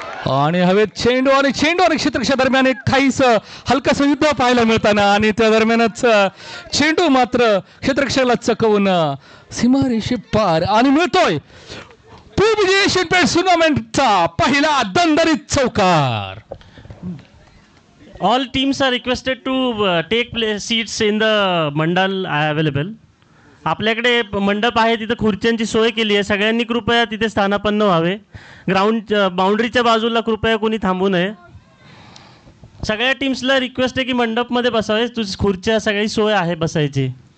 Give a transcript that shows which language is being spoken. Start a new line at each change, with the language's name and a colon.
Marathi: आणि हवेत चेंडू आणि क्षेत्ररक्षा दरम्यान एक काहीस हलकासं युद्ध पाहायला मिळताना आणि त्या दरम्यानच चेंडू मात्र क्षेत्ररक्षकाला चकवून सीमारेषे पार आणि मिळतोय PUBG एशियन पेंट्स टुर्नामेंटचा पहिला दणदणीत चौकार.
English: All teams are requested to take seats in the mandal available.
Marathi: आपल्याकडे मंडप आहे तिथे खुर्च्यांची सोय केली आहे. सगळ्यांनी कृपया तिथे स्थानापन्न व्हावे. ग्राउंड बाउंड्रीच्या बाजूला कृपया कोणी थांबू नये. सगळ्या टीम्सला रिक्वेस्ट आहे की मंडपमध्ये बसावे. तुझी खुर्च्या सगळी सोय आहे बसायची.